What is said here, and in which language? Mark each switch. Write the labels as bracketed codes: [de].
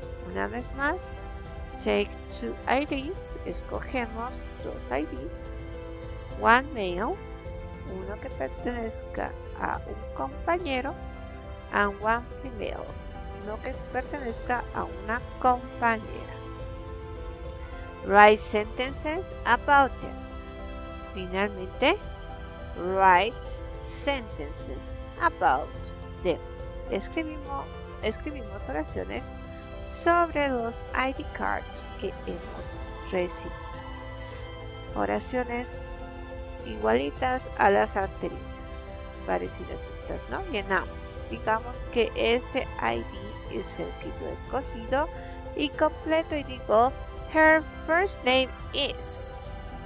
[es] Una vez más, [en] take two IDs, [es] escogemos dos IDs. [en] One male, [es] uno que pertenezca a un compañero, [en] and one female, [es] uno que pertenezca a una compañera. [en] Write sentences about them. [es] Finalmente, [en] write sentences about them. [es] Escribimos oraciones sobre los ID cards que hemos recibido. Oraciones igualitas a las anteriores. Parecidas estas, ¿no? Llenamos. Digamos que este ID es el que yo he escogido y completo y digo, [en] her first name is.